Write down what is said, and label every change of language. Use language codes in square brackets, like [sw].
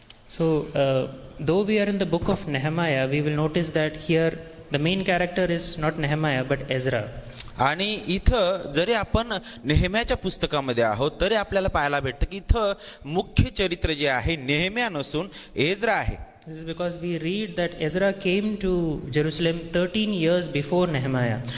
[en] So though we are in the book of Nehemiah, we will notice that here the main character is not Nehemiah but Ezra. [mr] आणि इथं जरी आपण नेहम्याच्या पुस्तकामध्ये आहोत तरी आपल्याला पाहायला भेटतं की इथं मुख्य चरित्र जे आहे नेहम्या नसून एज्रा आहे. [en] This is because we read that Ezra came to Jerusalem 13 years before Nehemiah.